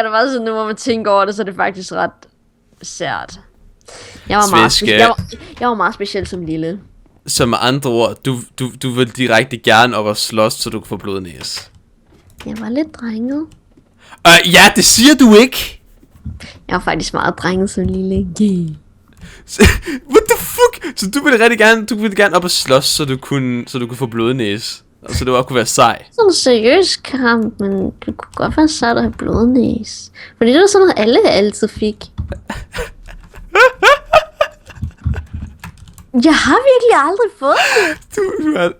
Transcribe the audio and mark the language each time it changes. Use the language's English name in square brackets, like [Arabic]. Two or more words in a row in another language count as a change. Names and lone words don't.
[Danish] Det var sådan, nu hvor man tænker over det, så er det faktisk ret sært. Jeg var meget speciel som lille. Så med andre ord, du vil direkte gerne op og slås, så du kan få blodnæs. Jeg var lidt drenget. Ja, det siger du ikke! Jeg var faktisk meget drenget som lille. [English] Yeah. What the fuck? [Danish] Så du ville gerne op og slås, så du kunne få blodnæs. Og så du også kunne være sej. Sådan en seriøs kamp, men det kunne godt være sejt at have blodnæs. Fordi det var sådan noget, alle altid fik. Jeg har virkelig aldrig fået det.